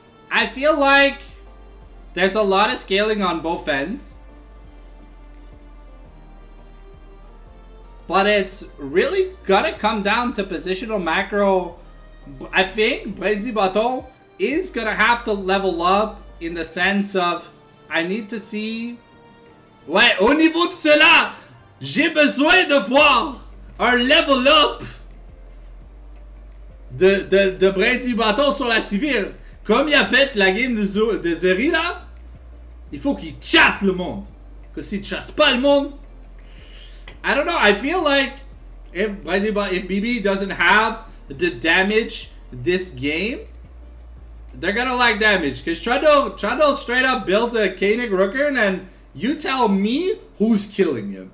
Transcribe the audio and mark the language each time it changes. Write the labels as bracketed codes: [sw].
[en] I feel like there's a lot of scaling on both ends. But it's really gonna come down to positional macro. I think R'TiensMoi is gonna have to level up in the sense of I need to see. [fr] Ouais, au niveau de cela, j'ai besoin de voir un level up de R'TiensMoi sur la civile. Comme il a fait la game de Zeri là, il faut qu'il chasse le monde. Que s'il chasse pas le monde, [en] I don't know. I feel like if BB doesn't have the damage this game, they're gonna lack damage. Because Trundle straight up built a Koenig Rooker, and you tell me who's killing him.